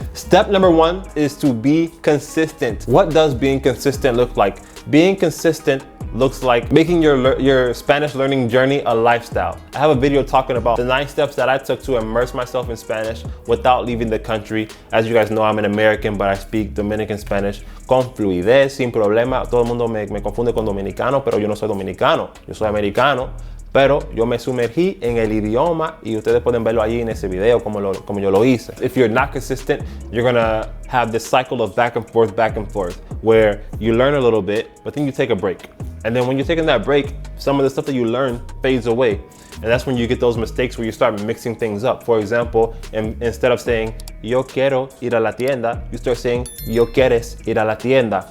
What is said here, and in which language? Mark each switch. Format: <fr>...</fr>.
<en>Step number 1 is to be consistent. What does being consistent look like? Being consistent looks like making your Spanish learning journey a lifestyle. I have a video talking about the 9 steps that I took to immerse myself in Spanish without leaving the country. As you guys know, I'm an American, but I speak Dominican Spanish</en> <es>con fluidez, sin problema. Todo el mundo me confunde con dominicano, pero yo no soy dominicano, yo soy americano. Pero yo me sumergí en el idioma y ustedes pueden verlo allí en ese video como yo lo hice.</es> <en>If you're not consistent, you're gonna have this cycle of back and forth, where you learn a little bit, but then you take a break. And then when you're taking that break, some of the stuff that you learn fades away. And that's when you get those mistakes where you start mixing things up. For example, instead of saying,</en> <es>yo quiero ir a la tienda,</es> <en>you start saying,</en> <es>yo quieres ir a la tienda.</es>